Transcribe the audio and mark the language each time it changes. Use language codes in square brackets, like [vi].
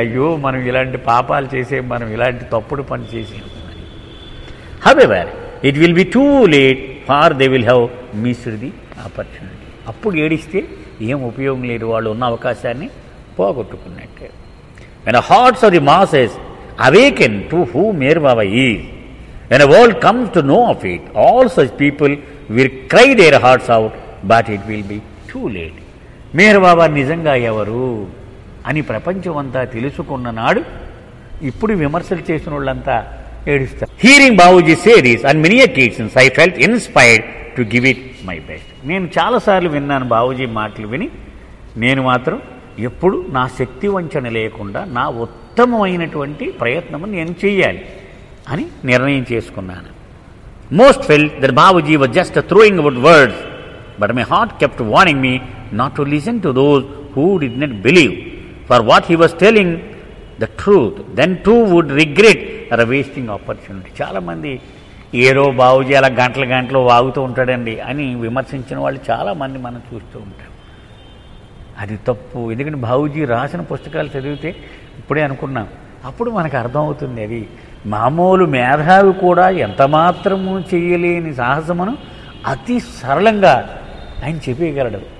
[te] అయ్యో మనం ఇలాంటి పాపాలు చేసే, మనం ఇలాంటి తప్పుడు పని చేసాం. [en] However, it will be too late for they will have missed the opportunity. [te] అప్పుడు ఏడిస్తే ఏం ఉపయోగం లేదు, వాళ్ళు ఉన్న అవకాశాన్ని పోగొట్టుకున్నట్టే. [en] When the hearts of the masses awaken to who Meher Baba is, when the world comes to know of it, all such people will cry their hearts out, but it will be too late. [te] Meher బాబా నిజంగా ఎవరు అని ప్రపంచమంతా తెలుసుకున్న నాడు ఇప్పుడు విమర్శలు చేసిన వాళ్ళంతా ఏడుస్తారు. [en] Hearing Babuji say this on many occasions, I felt inspired to give it my best. [te] నేను చాలాసార్లు విన్నాను బాబూజీ మాటలు విని, నేను మాత్రం ఎప్పుడు నా శక్తి వంచన లేకుండా నా ఉత్తమమైనటువంటి ప్రయత్నము నేను చెయ్యాలి అని నిర్ణయం చేసుకున్నాను. [en] Most felt that Babuji was just throwing out words, but my heart kept warning me not to listen to those who did not believe, for what he was telling the truth, then too would regret a wasting opportunity. [te] చాలామంది ఏరో బాబూజీ అలా గంటలు వాగుతూ ఉంటాడండి అని విమర్శించిన వాళ్ళు చాలామంది మనం చూస్తూ ఉంటాం. అది తప్పు. ఎందుకంటే బాబూజీ రాసిన పుస్తకాలు చదివితే ఇప్పుడే అనుకున్నాం, అప్పుడు మనకు అర్థమవుతుంది అది మామూలు మేధావి కూడా ఎంత మాత్రము చేయలేని సాహసమును అతి సరళంగా ఆయన చెప్పగలడు.